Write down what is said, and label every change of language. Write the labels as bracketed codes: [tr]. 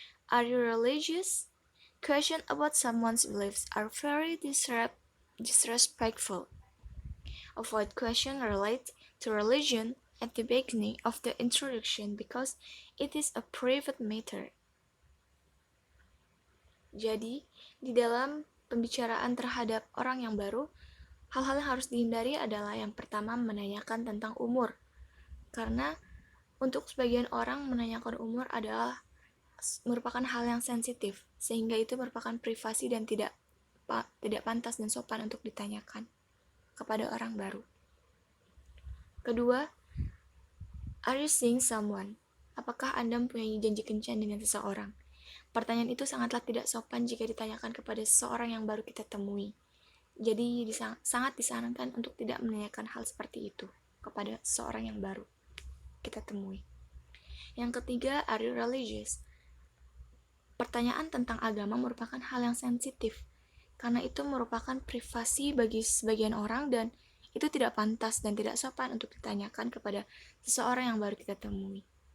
[en] Are you religious? Questions about someone's beliefs are very disrespectful. Avoid questions related to religion at the beginning of the introduction because it is a private matter. [id] Jadi, di dalam pembicaraan terhadap orang yang baru, hal-hal yang harus dihindari adalah yang pertama menanyakan tentang umur. Karena untuk sebagian orang menanyakan umur adalah merupakan hal yang sensitif, sehingga itu merupakan privasi dan tidak pantas dan sopan untuk ditanyakan kepada orang baru. [en] Kedua, are you seeing someone? [id] Apakah Anda mempunyai janji kencan dengan seseorang? Pertanyaan itu sangatlah tidak sopan jika ditanyakan kepada seseorang yang baru kita temui. Jadi sangat disarankan untuk tidak menanyakan hal seperti itu kepada seseorang yang baru kita temui. Yang ketiga, [en] are you religious? [id] Pertanyaan tentang agama merupakan hal yang sensitif, karena itu merupakan privasi bagi sebagian orang dan itu tidak pantas dan tidak sopan untuk ditanyakan kepada seseorang yang baru kita temui.